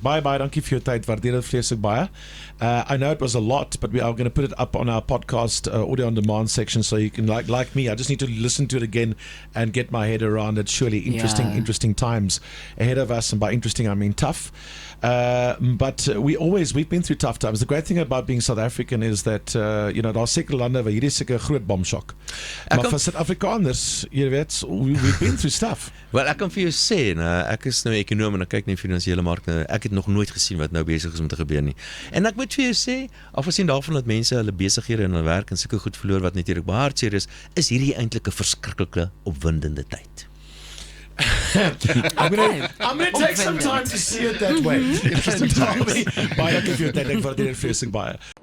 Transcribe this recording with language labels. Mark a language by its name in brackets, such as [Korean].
[Afrikaans] Bye, dankie vir jou tyd, waardeer dit vreeslik baie. [English] I know it was a lot, but we are going to put it up on our podcast audio on demand section, so you can, like me, I just need to listen to it again and get my head around it. Surely interesting times ahead of us, and by interesting I mean tough. But we've been through tough times. The great thing about being South African is that [Afrikaans] daar's sekere lande waar hierdie seker groot bomshock. Maar vir Suid-Afrikaners, jy weet, [English] we've been through stuff. [Afrikaans] Wel, ek kan vir jou sê, ek is nou ekonom en ek kyk na die finansiële markte. Ek het nog nooit gesien wat nou besig is om te gebeur nie. En ek moet vir jou sê, afgesien daarvan dat mense hulle besighede en hulle werk en sulke goed verloor wat natuurlik baie hartseer is hierdie eintlik 'n verskriklike opwindende tyd. [English] I'm gonna take some time to see it that way. Interesting times. [Afrikaans] Baie dankie vir jou tyd. Ek waardeer dit vreeslik baie.